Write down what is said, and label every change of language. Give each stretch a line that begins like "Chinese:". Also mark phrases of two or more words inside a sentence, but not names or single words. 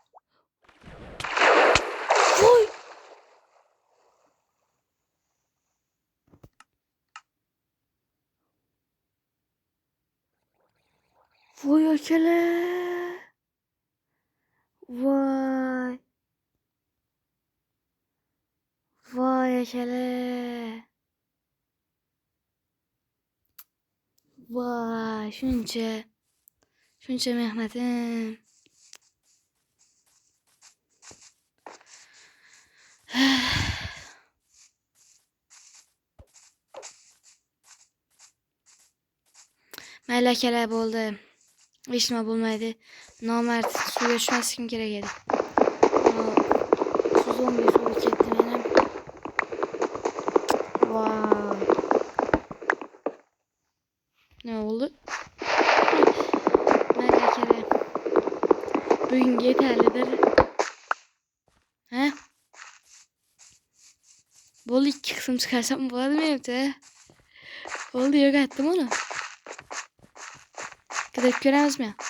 Uzbek: Oy. Vay akele. Vay. Vay akele. Vay, shuncha mehnatim. Mayli akalar bo'ldi. Hech nima bo'lmaydi. Nomard suvga tushmasligim kerak edi. Su zombi suvga ketdi men ham. Vay. Ne oldu? Mayli akalar. Bugunga yetarlidir. Ha? Bo'ldi, 2 qism chiqarsam bo'ladimi endi? Bo'ldi, yo'qotdim uni. Qidirib ko'ramizmi?